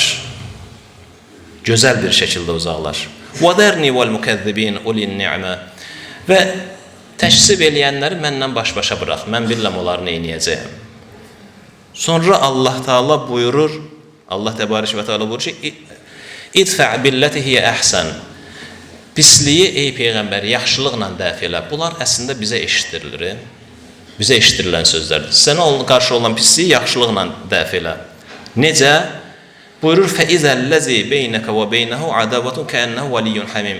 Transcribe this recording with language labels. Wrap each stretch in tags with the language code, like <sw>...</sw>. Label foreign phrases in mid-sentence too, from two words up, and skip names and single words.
<az>Gözəl bir şəkildə uzaqlaş.</az> <ar>"وذرني والمكذبين أولي النعمة."</ar> <az>Və təşsib eləyənləri məndən baş-başa burax. Mən bilirəm onları nə edəcəyəm. Sonra Allah Taala buyurur, Allah</az> <ar>تبارك وتعالى</ar> <az>buyurur ki,</az> <ar>"ادفع بالتي هي أحسن."</ar> <az>Pisliyi ey peyğəmbər yaxşılıqla dəf elə. Bunlar əslində bizə eşitdirilir. Bizə eşitdirilən sözlərdir. Sənə qarşı olan pisliyi yaxşılıqla dəf elə. Necə? Buyurur,</az> <ar>"فإذا الذي بينك وبينه عداوة كأنه ولي حميم."</ar>